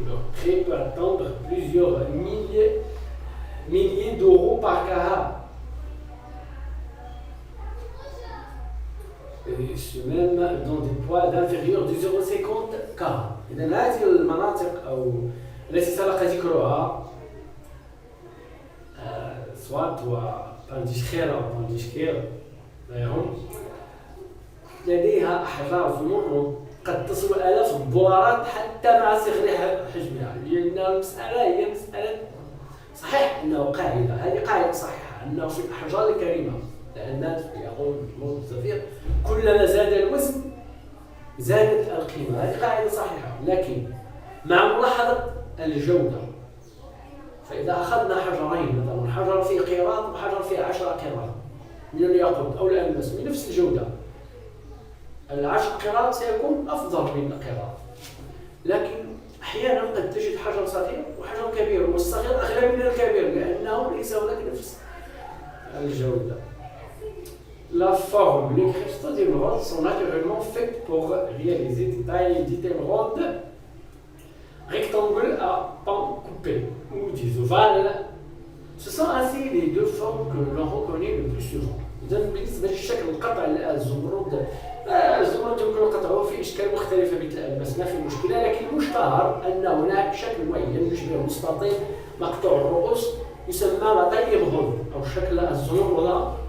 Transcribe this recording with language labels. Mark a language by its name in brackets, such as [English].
[French] Leur prix peut atteindre plusieurs milliers d'euros par carat. Et ce même dans des poids d'inférieur de 0,50 carats. [Arabic] إذن هذه المناطق أو التي سبق ذكرها سوات وبانديشخير أو بانديشكير غيرهم لديها أحجار زمرد قد تصل آلاف الدولارات حتى مع صغر حجمها، لأن المسألة هي مسألة صحيح أنه قاعدة، هذه قاعدة صحيحة أنه في الأحجار الكريمة، لأن الناس يقول زمرد الزفير كلما زاد الوزن زادت القيمة، هذه قاعدة صحيحة، لكن مع ملاحظة الجودة. فإذا أخذنا حجرين مثلا حجر فيه قيراط وحجر فيه 10 قيراط من الياقوت أو الألماس بنفس الجودة، 10 قيراط سيكون أفضل من القيراط، لكن أحيانا قد تجد حجر صغير وحجر كبير، والصغير أغلى من الكبير لأنه ليس هناك نفس الجودة. [French] La forme, les cristaux d'émeraude sont naturellement faits pour réaliser des tailles d'émeraude rectangles à pans coupés ou des ovales. Ce sont ainsi les deux formes que l'on reconnaît le plus souvent. [Arabic] إذا بالنسبة للشكل القطع الزمرد، الزمرد يمكن قطعه في أشكال مختلفة مثل الألماس، ما في مشكلة، لكن المشتهر أن هناك شكل معين يشبه مستطيل مقطوع الرؤوس يسمى لطي إمغود أو شكل الزمرد.